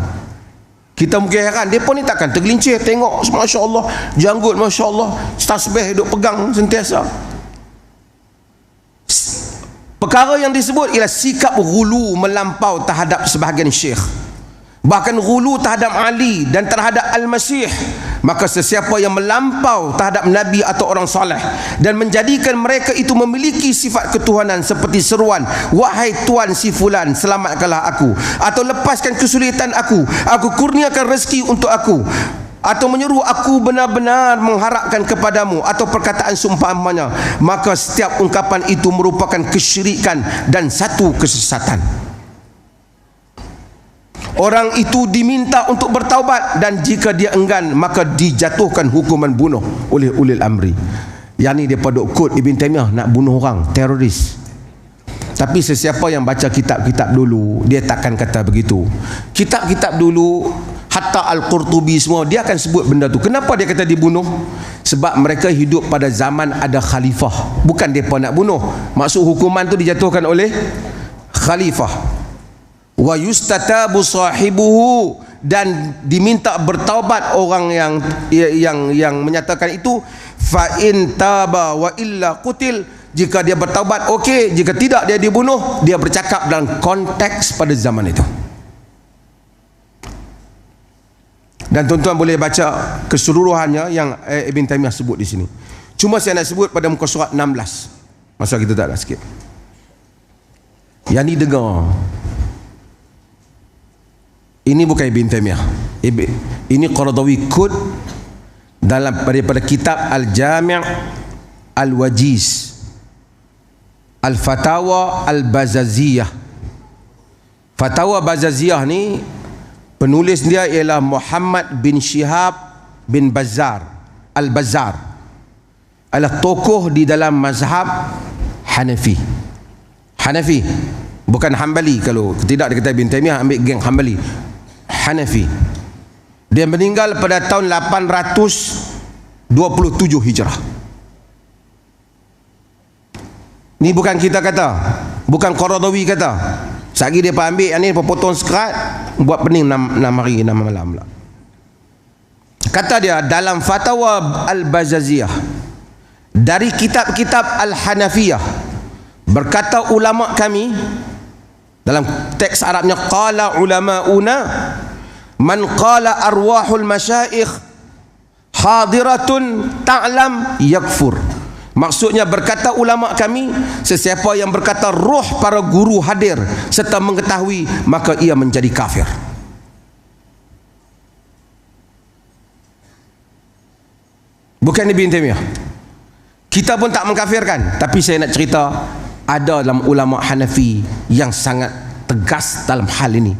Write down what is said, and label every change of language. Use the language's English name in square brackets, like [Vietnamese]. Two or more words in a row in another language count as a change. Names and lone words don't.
[Malay] Kita mungkin heran, mereka ni takkan tergelincir. Tengok, [Arabic] ما شاء الله, [Malay] janggut [Arabic] ما شاء الله, [Malay] tasbih duk pegang sentiasa. Perkara yang disebut ialah sikap ghulu, melampau terhadap sebahagian syekh, bahkan ghulu terhadap Ali dan terhadap Al-Masih. Maka sesiapa yang melampau terhadap Nabi atau orang saleh dan menjadikan mereka itu memiliki sifat ketuhanan seperti seruan, wahai Tuan si fulan, selamatkanlah aku, atau lepaskan kesulitan aku kurniakan rezeki untuk aku, atau menyeru aku benar-benar mengharapkan kepadamu, atau perkataan seumpamanya, maka setiap ungkapan itu merupakan kesyirikan dan satu kesesatan. Orang itu diminta untuk bertaubat, dan jika dia enggan maka dijatuhkan hukuman bunuh oleh [Arabic] أولي الأمر. [Malay] Yang ni daripada kod Ibn Taymiyah, nak bunuh orang, teroris. Tapi sesiapa yang baca kitab-kitab dulu, dia takkan kata begitu. Kitab-kitab dulu, hatta Al-Qurtubi semua, dia akan sebut benda tu. Kenapa dia kata dibunuh? Sebab mereka hidup pada zaman ada khalifah, bukan mereka nak bunuh. Maksud hukuman tu dijatuhkan oleh khalifah. [Arabic] ويستتاب صاحبه, [Malay] dan diminta bertaubat orang yang menyatakan itu. [Arabic] فإن تاب وإلا قتل, [Malay] jika dia bertaubat okey, jika tidak dia dibunuh. Dia bercakap dalam konteks pada zaman itu. Dan tuan-tuan boleh baca keseluruhannya yang Ibn Taymiyah sebut di sini. Cuma saya nak sebut pada muka surat 16. Masa kita tak ada sikit. Yang ni dengar. Ini bukan Ibn Taymiyah. Ini Qaradawi Kud daripada kitab Al-Jami' Al-Wajiz Al-Fatawa Al-Bazaziyah. Fatawa Bazaziyah ni penulis dia ialah Muhammad bin Shihab bin Bazar Al-Bazar. adalah tokoh di dalam mazhab Hanafi. Hanafi, bukan Hambali. Kalau tidak dikata Ibn Taimiyah ambil geng Hambali. Hanafi. Dia meninggal pada tahun 827 Hijrah. Ni bukan kita kata, bukan Qaradawi kata. Sagi dia ambil yang ni potong sekerat, buat pening 6 hari 6 malam pula. Kata dia dalam Fatwa Al-Bazaziyah, dari kitab-kitab Al-Hanafiyah, berkata ulama kami, dalam teks Arabnya, [Arabic] قال علماؤنا من قال أرواح المشايخ حاضرة تعلم يكفر. [Malay] Maksudnya berkata ulama kami, sesiapa yang berkata roh para guru hadir serta mengetahui, maka ia menjadi kafir. Bukan Ibn Taimiyah. Kita pun tak mengkafirkan, tapi saya nak cerita ada dalam ulama Hanafi yang sangat tegas dalam hal ini.